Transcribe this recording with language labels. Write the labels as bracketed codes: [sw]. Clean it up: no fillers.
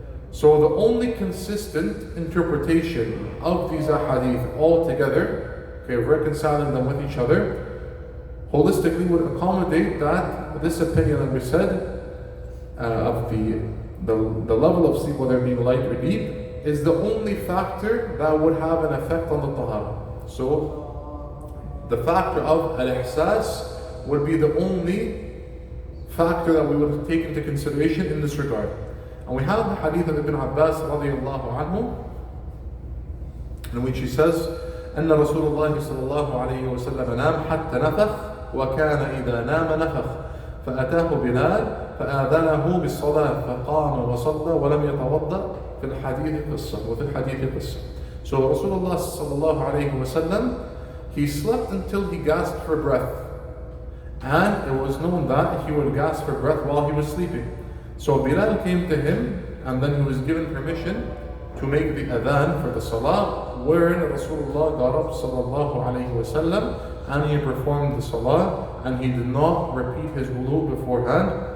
[en] So the only consistent interpretation of these ahadith all together, okay, reconciling them with each other, holistically would accommodate that this opinion that we said of the level of sleep, whether it be light or deep, is the only factor that would have an effect on the tahara. So the factor of al-ihsas would be the only factor that we would take into consideration in this regard. And we have the hadith of Ibn Abbas radiallahu anhu, in which he says, [ar] أن رسول الله صلى الله عليه وسلم نام حتى نفخ وكان إذا نام نفخ فأتاه بلال فآذنه بالصلاة فقام وصلى ولم يتوضأ في الحديث قصة وفي الحديث قصة. [en] So Rasulullah صلى الله عليه وسلم, he slept until he gasped for breath, and it was known that he would gasp for breath while he was sleeping. So Bilal came to him, and then he was given permission to make the adhan for the salah, wherein Rasulullah got up sallallahu alayhi wasallam, and he performed the salah, and he did not repeat his wudu beforehand.